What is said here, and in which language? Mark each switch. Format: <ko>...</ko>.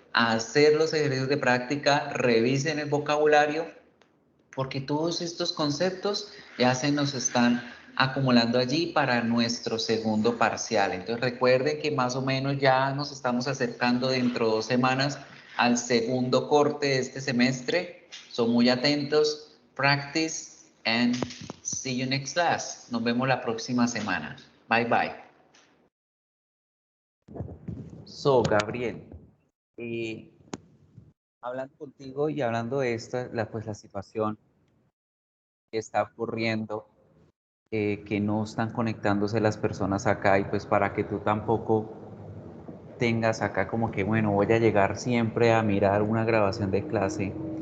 <es>A hacer los ejercicios de práctica, revisen el vocabulario, porque todos estos conceptos ya se nos están acumulando allí para nuestro segundo parcial. Entonces recuerden que más o menos ya nos estamos acercando dentro de 2 semanas al segundo corte de este semestre. Son muy atentos.</es> <en>Practice and see you next class.</en> <es>Nos vemos la próxima semana. Bye bye. So, Gabriel, hablando contigo y hablando de esta, la situación que está ocurriendo, que no están conectándose las personas acá, y pues para que tú tampoco tengas acá como que, bueno, voy a llegar siempre a mirar una grabación de clase.</es>